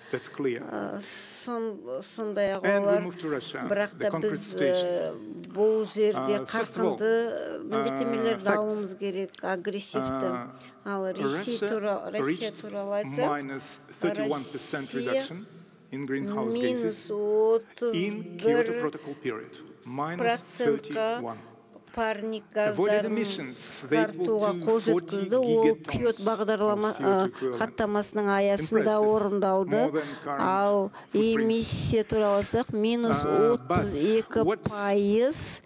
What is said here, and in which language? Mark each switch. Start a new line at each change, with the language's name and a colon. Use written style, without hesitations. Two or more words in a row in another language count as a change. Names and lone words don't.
Kazakh: Сондай-ақ олар, бірақ та біз бұл жерде қарқынды міндеттемелерді алуымыз керек, агрессивті. Ал Россия туралы айтсақ, Россия
English: in greenhouse gases in Kyoto Protocol period, -31%.
Kazakh: Парник газдарын қысқартуға қол жеткізді. Ол Киото бағдарлама хаттамасының аясында орындалды. Ал эмиссия туралы айтсақ, -32%.